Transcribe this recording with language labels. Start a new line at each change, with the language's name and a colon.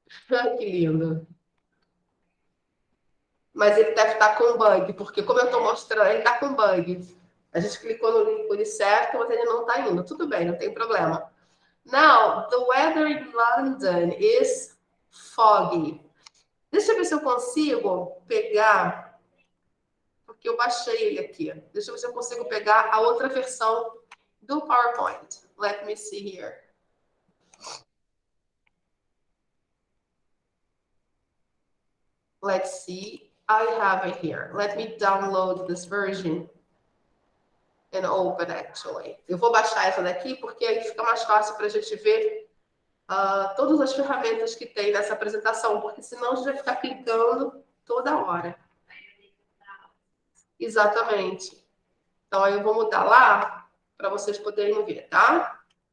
Portuguese: Ai, que lindo. Mas ele deve estar com bug, porque como eu estou mostrando, ele está com bug. A gente clicou no ícone certo, mas ele não está indo. Tudo bem, não tem problema.
English: Now, the weather in London is foggy.
Portuguese: Deixa eu ver se eu consigo pegar, porque eu baixei ele aqui. Deixa eu ver se eu consigo pegar a outra versão do PowerPoint.
English: Let me see here. Let's see. I have it here. Let me download this version and open actually.
Portuguese: Eu vou baixar essa daqui porque aí fica mais fácil para a gente ver todas as ferramentas que tem nessa apresentação, porque senão a gente vai ficar clicando toda hora. Exatamente. Então aí eu vou mudar lá para vocês poderem ver, tá?